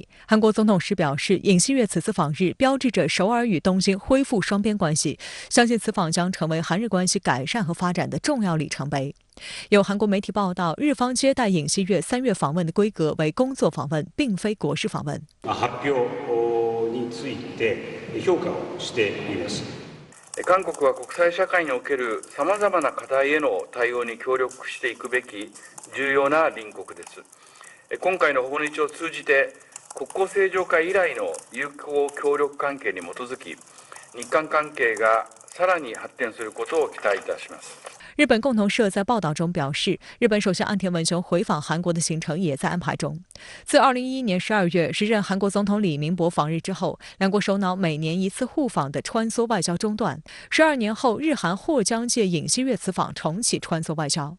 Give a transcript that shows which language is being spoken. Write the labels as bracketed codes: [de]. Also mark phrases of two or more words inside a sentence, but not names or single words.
[zh] 韩国总统时表示，尹锡悦此次访日标志着首尔与东京恢复双边关系，相信此访将成为韩日关系改善和发展的重要里程碑。有韩国媒体报道，日方接待尹锡悦3月访问的规格为工作访问，并非国事访问。 [ja] 発表について評価をしています。韓国は国際社会におけるさまざまな課題への対応に協力していくべき重要な隣国です。今回の訪日を通じて、国交正常化以来の友好協力関係に基づき、日韓関係がさらに発展することを期待いたします。 [zh] 日本共同社在报道中表示，日本首相岸田文雄回访韩国的行程也在安排中。自2011年12月时任韩国总统李明博访日之后，两国首脑每年一次互访的穿梭外交中断。12年后，日韩或将借尹锡悦此访重启穿梭外交。